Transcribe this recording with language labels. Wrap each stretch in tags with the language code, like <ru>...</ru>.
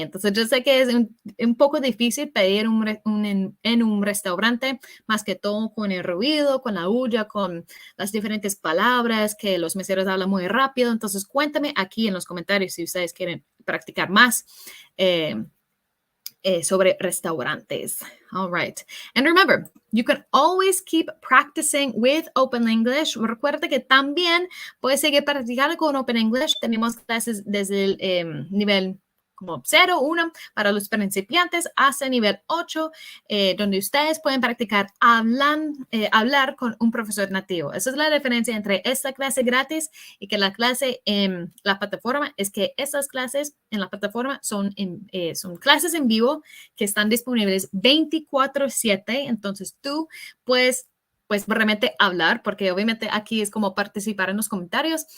<es>Entonces yo sé que es un poco difícil pedir en un restaurante, más que todo con el ruido, con la bulla, con las diferentes palabras, que los meseros hablan muy rápido. Entonces cuéntame aquí en los comentarios si ustedes quieren practicar más. Sobre restaurantes.</es> <en>All right. And remember, you can always keep practicing with Open English.</en> <es>Recuerda que también puedes seguir practicando con Open English. Tenemos clases desde el nivel como 0, 1 para los principiantes hasta nivel 8, donde ustedes pueden practicar hablar con un profesor nativo. Esa es la diferencia entre esta clase gratis y que la clase en la plataforma, es que estas clases en la plataforma son clases en vivo que están disponibles 24/7, entonces tú puedes pues realmente hablar, porque obviamente aquí es como participar en los comentarios.</es>